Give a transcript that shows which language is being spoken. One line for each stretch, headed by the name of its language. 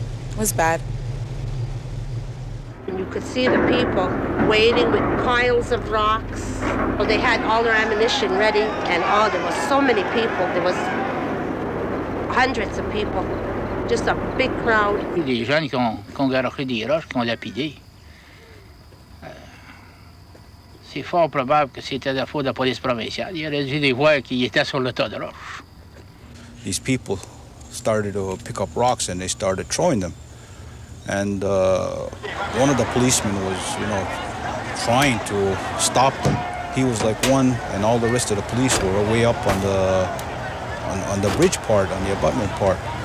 English: It was bad. And you could see the people waiting with piles of rocks. Well, they had all their ammunition ready, and there was so many people. There was hundreds of people, just a big crowd.
French: Des jeunes qui ont garoché des roches, qui ont lapidé. C'est fort probable que c'était la faute de la police provinciale. Il aurait dû les voir qui étaient sur le tas de roches.
English: These people started to pick up rocks and they started throwing them. And one of the policemen was, trying to stop them. He was like one, and all the rest of the police were way up on the bridge part, on the abutment part.